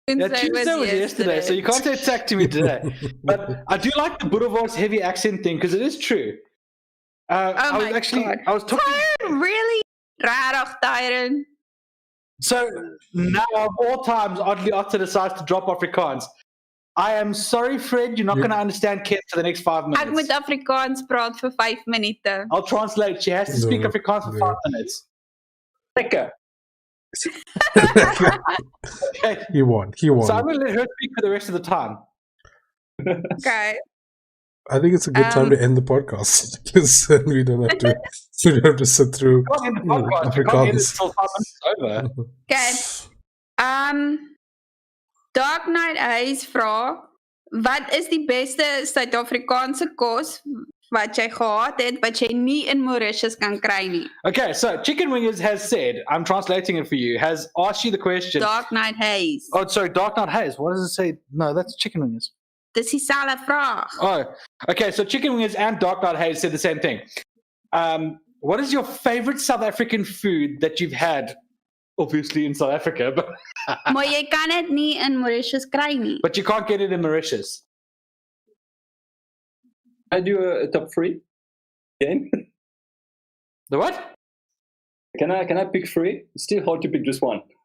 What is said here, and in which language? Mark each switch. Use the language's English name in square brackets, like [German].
[English] Yeah, Tuesday was yesterday, so you can't say attack to me today. But I do like the Boulevard's heavy accent thing, because it is true. Oh I was my God. I was talking... Tyron, really? Rarig, Tyron. So now, of all times, Oddly Otter decides to drop Afrikaans. I am sorry, Fred, you're not going to understand Ken for the next 5 minutes. [Afrikaans] Ek moet Afrikaans praat vir 5 minute. [English] I'll translate. She has to speak Afrikaans for 5 minutes. [Afrikaans] Lekker. [English] Okay. He won. So I'm going to let her speak for the rest of the time. Okay. I think it's a good time to end the podcast because we don't have to sit through We can't end the podcast. We can't end it until 5 minutes is over. Okay. [Afrikaans] Dark Knight Eyes vra, wat is die beste Suid-Afrikaanse kos wat jy gehad het wat jy nie in Mauritius kan kry nie? [English] Okay, so Chicken Wingers has said, I'm translating it for you, has asked you the question. Dark Knight Haze. Oh, sorry, Dark Knight Haze. What does it say? No, that's Chicken Wingers. [Afrikaans] Dis dieselfde vraag. [English] Oh, okay, so Chicken Wingers and Dark Knight Haze said the same thing. What is your favorite South African food that you've had? Obviously in South Africa, but [Afrikaans] Maar jy kan dit nie in Mauritius kry nie. [English] but you can't get it in Mauritius. I do a top 3 game. The what? Can I pick 3? It's still hard to pick just one.